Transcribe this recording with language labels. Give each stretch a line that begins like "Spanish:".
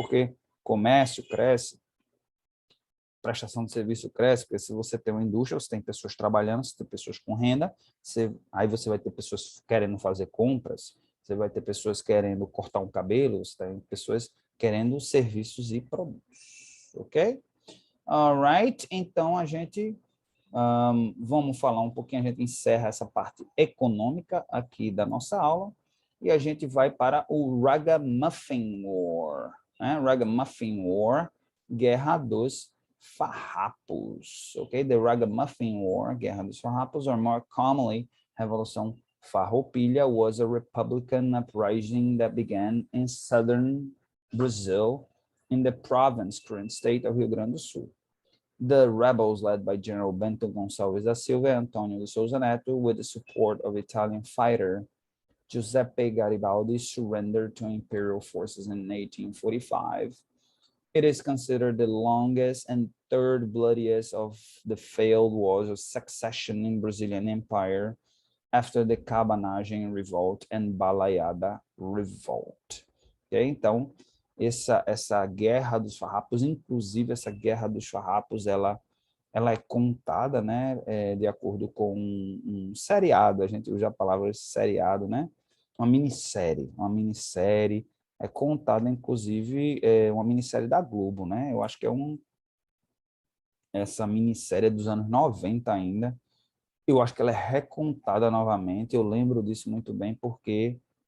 Portuguese: Porque comércio cresce, prestação de serviço cresce, porque se você tem uma indústria, você tem pessoas trabalhando, você tem pessoas com renda, aí você vai ter pessoas querendo fazer compras, você vai ter pessoas querendo cortar um cabelo, você tem pessoas querendo serviços e produtos, ok?
English: Alright,
Portuguese: então a gente vamos falar um pouquinho, a gente encerra essa parte econômica aqui da nossa aula e a gente vai para o Ragamuffin War, né? Ragamuffin War, Guerra dos Farrapos, ok?
English: The Ragamuffin War, Guerra dos Farrapos, or more commonly, Revolução Farroupilha, was a republican uprising that began in southern Brazil in the province, current state of Rio Grande do Sul. The rebels, led by General Bento Gonçalves da Silva and Antonio de Souza Neto, with the support of Italian fighter Giuseppe Garibaldi surrendered to imperial forces in 1845. It is considered the longest and third bloodiest of the failed wars of succession in Brazilian Empire after the Cabanagem Revolt and Balaiada Revolt. Okay?
Portuguese: Então, essa guerra dos farrapos, inclusive essa guerra dos farrapos, ela é contada, né, de acordo com um seriado, a gente usa a palavra seriado, né, uma minissérie, é contada, inclusive, uma minissérie da Globo, né, eu acho que essa minissérie é dos anos 90 ainda, eu acho que ela é recontada novamente, eu lembro disso muito bem, porque